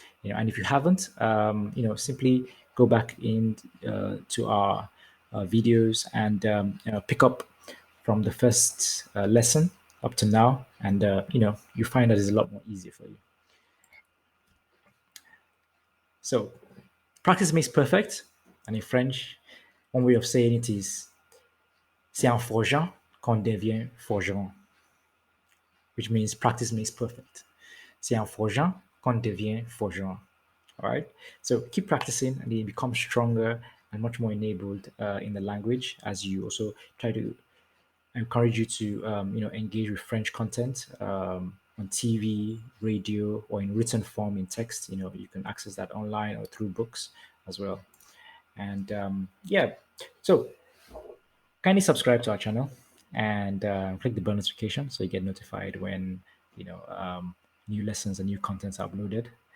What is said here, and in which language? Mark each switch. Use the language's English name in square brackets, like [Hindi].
[English] And if you haven't, simply go back in to our videos and pick up from the first lesson up to now, and you find that it's a lot more easier for you. So, practice makes perfect, and in French, one way of saying it is [French] "c'est en forgeant qu'on devient forgeron," [English] which means practice makes perfect. [French] C'est en forgeant qu'on devient forgeron. [English] All right. So keep practicing, and you become stronger and much more enabled in the language, as you also try to encourage you to engage with French content on TV, radio, or in written form in text. You can access that online or through books as well. And yeah, so kindly subscribe to our channel and click the bell notification so you get notified when new lessons and new contents are uploaded.